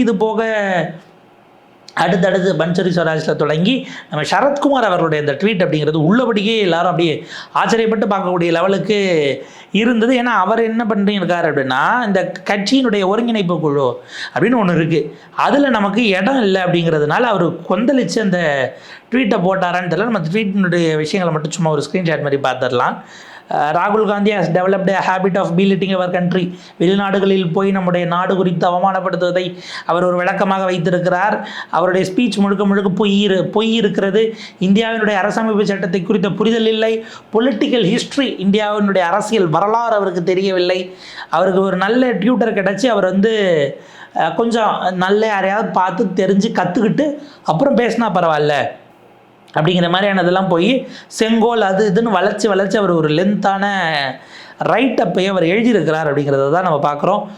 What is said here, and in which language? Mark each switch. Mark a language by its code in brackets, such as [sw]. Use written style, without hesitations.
[ta] இது போக அடுத்தடுத்து பன்சரி ஸ்வராஜில் தொடங்கி நம்ம சரத்குமார் அவர்களுடைய இந்த ட்வீட் அப்படிங்கிறது உள்ளபடியே எல்லாரும் அப்படியே ஆச்சரியப்பட்டு பார்க்கக்கூடிய லெவலுக்கு இருந்தது. ஏன்னா அவர் என்ன பண்ணிருக்காரு அப்படின்னா, இந்த கட்சியினுடைய ஒருங்கிணைப்பு குழு அப்படின்னு ஒன்று இருக்குது, அதில் நமக்கு இடம் இல்லை அப்படிங்கிறதுனால அவர் கொந்தளித்து அந்த ட்வீட்டை போட்டாரான்னு தெரியல. நம்ம ட்வீட்டினுடைய விஷயங்களை மட்டும் சும்மா ஒரு ஸ்க்ரீன்ஷாட் மாதிரி பார்த்துடலாம். [en] ராகுல் Gandhi has developed a habit of belittling our country. [ta] வெளிநாடுகளில் போய் நம்முடைய நாடு குறித்து அவமானப்படுத்துவதை அவர் ஒரு விளக்கமாக வைத்திருக்கிறார். அவருடைய ஸ்பீச் முழுக்க முழுக்க பொய் இருக்கிறது. இந்தியாவினுடைய அரசமைப்பு சட்டத்தை குறித்த புரிதல் இல்லை. பொலிட்டிக்கல் ஹிஸ்ட்ரி, இந்தியாவினுடைய அரசியல் வரலாறு அவருக்கு தெரியவில்லை. அவருக்கு ஒரு நல்ல டியூட்டர் கிடச்சி அவர் கொஞ்சம் நல்ல யாரையாவது பார்த்து தெரிஞ்சு கற்றுக்கிட்டு அப்புறம் பேசினா பரவாயில்ல அப்படிங்கிற மாதிரியானதெல்லாம் போய் செங்கோல் அது இதுன்னு வளைச்சி அவர் ஒரு லென்த்தான ரைட்டப்பையை அவர் எழுதியிருக்கிறார் அப்படிங்கிறத தான் நம்ம பார்க்குறோம்.